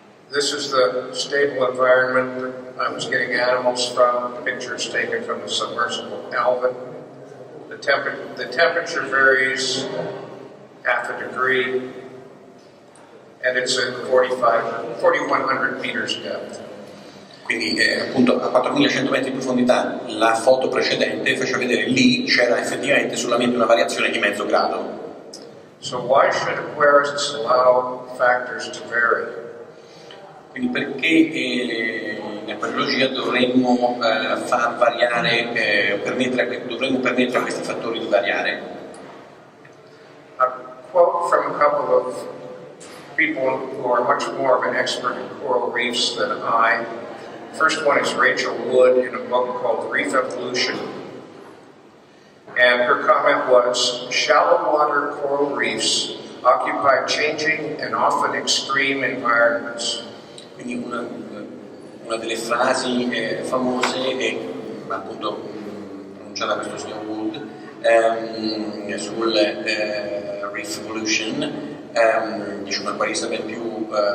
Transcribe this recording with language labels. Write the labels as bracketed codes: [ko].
[en] This is the stable environment that I was getting animals from, pictures taken from the submersible Alvin. The temperature varies 0.5 degree, and it's at 4,100 meters depth. [it] Quindi appunto a 4.100 metri di profondità la foto precedente faceva vedere lì c'era effettivamente solamente una variazione di 0,5 grado. [en] So why should aquarists allow factors to vary? [it] Quindi perché in acquariologia dovremmo far variare, dovremmo permettere a questi fattori di variare? [en] A quote from a couple of people who are much more of an expert in coral reefs than I. First one is Rachel Wood in a book called Reef Evolution. And her comment was, shallow water coral reefs occupy changing and often extreme environments. [it] Quindi una delle frasi famose è appunto pronunciata da questo signor Wood sul Reef Evolution, dice un acquarista ben più